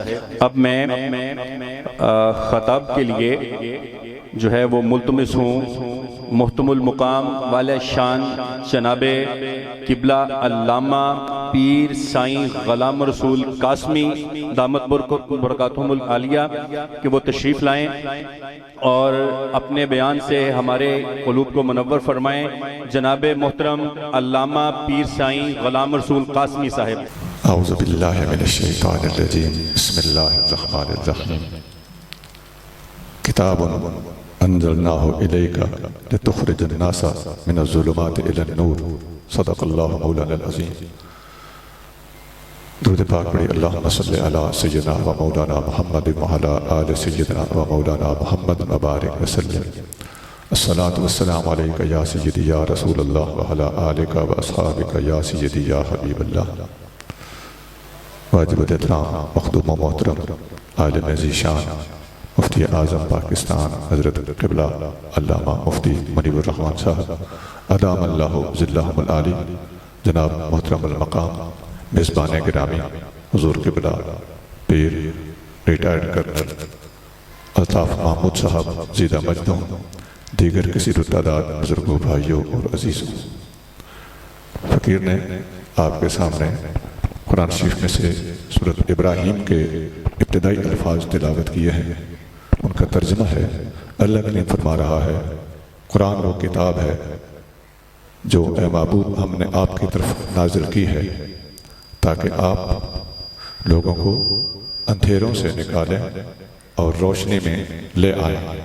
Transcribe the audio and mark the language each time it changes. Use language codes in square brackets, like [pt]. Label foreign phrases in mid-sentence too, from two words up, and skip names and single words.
[ur] اب میں خطاب کے لیے جو ہے وہ ملتمس ہوں مہتمم المقام والے شان جنابِ قبلہ علامہ پیر سائیں غلام رسول قاسمی [ar] دامت بركاتهم العالية [ur] کہ وہ تشریف لائیں اور اپنے بیان سے ہمارے قلوب کو منور فرمائیں. جنابِ محترم علامہ پیر سائیں غلام رسول قاسمی صاحب. [ar] أعوذ بالله من الشيطان الرجيم بسم الله الرحمن الرحيم. كتاب أنزلناه إليك لتخرج الناس من الظلمات إلى النور. صدق الله مولانا العظيم. [ur] درود پاک پڑھیے. [ar] اللهم صل على سيدنا ومولانا محمد وعلى آل سيدنا ومولانا محمد وبارك وسلم. الصلاة والسلام عليك يا سيدي يا رسول الله وعلى آلك وأصحابك يا سيدي يا حبيب الله. [ur] واجب احترام مخدوم محترم عالم ذیشان مفتی اعظم پاکستان حضرت قبلہ علامہ مفتی منیب الر رحمان صاحب [ar] أدام الله ظله العالي, [ur] جناب محترم مقام میزبان گرامی حضور قبلہ پیر ریٹائرڈ کرنل الطاف محمود صاحب [ar] زيد مجدهم, [ur] دیگر کسی تعداد بزرگوں بھائیوں اور عزیزوں، فقیر نے آپ کے سامنے قرآن شریف میں سے سورت ابراہیم کے ابتدائی الفاظ تلاوت کیے ہیں. ان کا ترجمہ ہے، اللہ نے فرما رہا ہے، قرآن وہ کتاب ہے جو اے محبوب ہم نے آپ کی طرف نازل کی ہے تاکہ آپ لوگوں کو اندھیروں سے نکالیں اور روشنی میں لے آئے.